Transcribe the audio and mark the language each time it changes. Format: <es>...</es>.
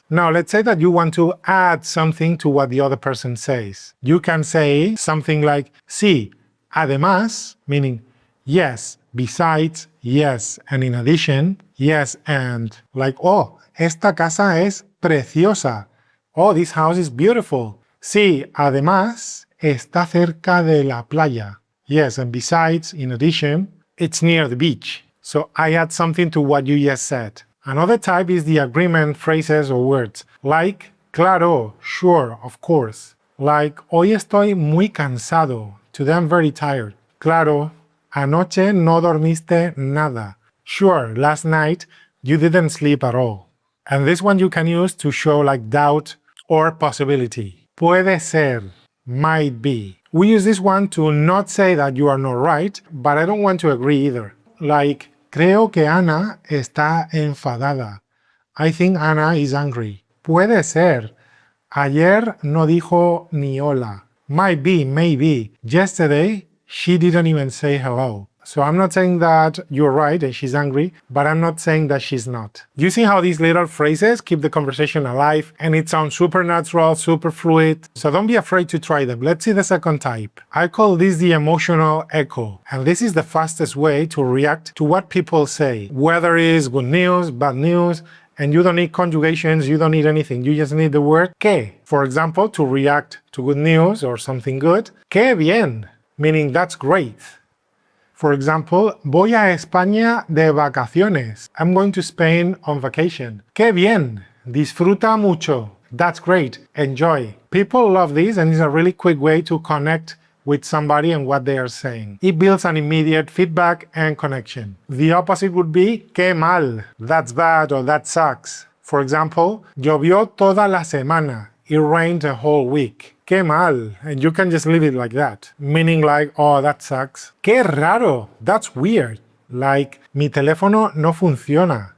<en>Now, let's say that you want to add something to what the other person says. You can say something like,</en> <es>sí, además,</es> <en>meaning yes, besides, yes, and in addition, yes, and, like, oh,</en> <es>esta casa es preciosa.</es> <en>Oh, this house is beautiful.</en> <es>Sí, además, está cerca de la playa.</es> <en>Yes, and besides, in addition, it's near the beach. So I add something to what you just said. Another type is the agreement phrases or words, like, claro, sure, of course. Like,</en> <es>hoy estoy muy cansado.</es> <en>Today I'm very tired.</en> <es>Claro, anoche no dormiste nada.</es> <en>Sure, last night you didn't sleep at all. And this one you can use to show like doubt or possibility.</en> <es>Puede ser,</es> <en>might be. We use this one to not say that you are not right, but I don't want to agree either. Like,</en> <es>creo que Ana está enfadada.</es> <en>I think Ana is angry.</en> <es>Puede ser. Ayer no dijo ni hola.</es> <en>Might be, maybe. Yesterday, she didn't even say hello. So I'm not saying that you're right and she's angry, but I'm not saying that she's not. You see how these little phrases keep the conversation alive and it sounds super natural, super fluid? So don't be afraid to try them. Let's see the second type. I call this the emotional echo. And this is the fastest way to react to what people say. Whether it's good news, bad news, and you don't need conjugations, you don't need anything. You just need the word que. For example, to react to good news or something good,</en> <es>que bien,</es> <en>meaning that's great. For example,</en> <es>voy a España de vacaciones.</es> <en>I'm going to Spain on vacation.</en> <es>¡Qué bien! Disfruta mucho.</es> <en>That's great. Enjoy. People love this, and it's a really quick way to connect with somebody and what they are saying. It builds an immediate feedback and connection. The opposite would be</en> <es>qué mal.</es> <en>That's bad or that sucks. For example,</en> <es>llovió toda la semana.</es> <en>It rained a whole week.</en> <es>Qué mal.</es> <en>And you can just leave it like that. Meaning like, oh, that sucks.</en> <es>Qué raro.</es> <en>That's weird. Like,</en> <es>mi teléfono no funciona.</es>